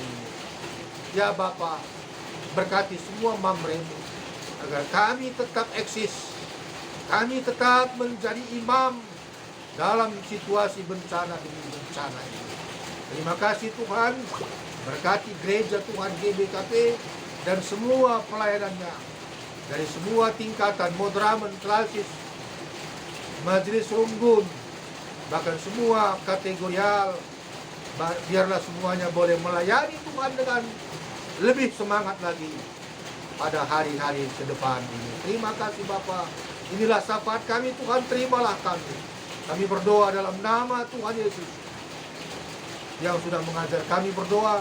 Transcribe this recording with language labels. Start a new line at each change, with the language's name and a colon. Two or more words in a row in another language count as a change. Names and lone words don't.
Indonesian: Ya Bapa, berkati semua Mamre-Mu agar kami tetap eksis, kami tetap menjadi imam dalam situasi bencana demi bencana ini. Terima kasih Tuhan, berkati gereja Tuhan GBKP dan semua pelayanannya, dari semua tingkatan, Modramen, klasis, majelis runggun, bahkan semua kategorial, biarlah semuanya boleh melayani Tuhan dengan lebih semangat lagi pada hari-hari ke depan ini. Terima kasih Bapa. Inilah syafaat kami Tuhan, terimalah kami. Kami berdoa dalam nama Tuhan Yesus yang sudah mengajar kami berdoa.